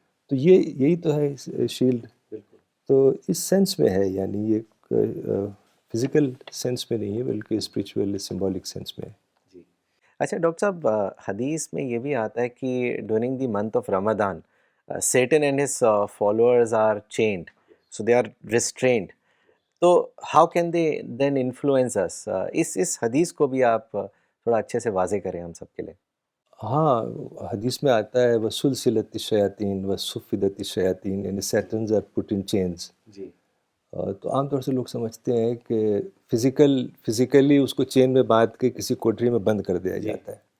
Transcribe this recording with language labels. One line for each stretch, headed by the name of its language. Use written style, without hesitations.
Urdu: تو یہی تو ہے شیلڈ. تو اس سینس میں ہے، یعنی یہ فزیکل سینس میں نہیں ہے بلکہ اسپریچول سمبولک سینس میں ہے. اچھا ڈاکٹر صاحب، حدیث میں یہ بھی آتا ہے کہ
English: During the month of Ramadan Satan and his followers are chained, so they are restrained. تو how can they then influence us?
Urdu: اس حدیث کو بھی آپ تھوڑا اچھے سے واضح کریں ہم سب کے لیے. ہاں، حدیث میں آتا ہے
Arabic: وَسُلْسِلَتِ الشَّيَاطِينَ وَصُفِّدَتِ الشَّيَاطِينَ،
Urdu: یعنی
English: Satans are put in chains.
Urdu: جی. تو عام طور سے لوگ سمجھتے ہیں کہ فزیکلی اس کو چین میں باندھ کے کسی کوٹری میں بند کر دیا جاتا ہے.